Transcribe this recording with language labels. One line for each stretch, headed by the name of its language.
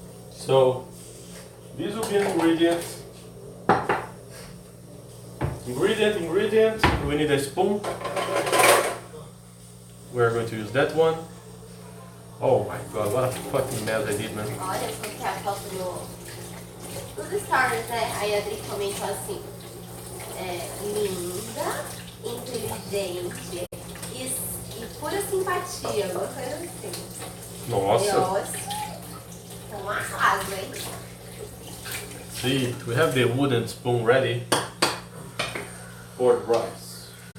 English: So these will be an ingredient. Ingredient. We need a spoon. We're going to use that one. Oh my god, what a fucking mess I did, man.
Portuguese: Olha, se você a foto nos stories, né? Aí a Adri comentou assim, linda, inteligente e pura simpatia, uma coisa assim. Nossa. Então um arraso, hein?
English: See, we have the wooden spoon ready for the rice.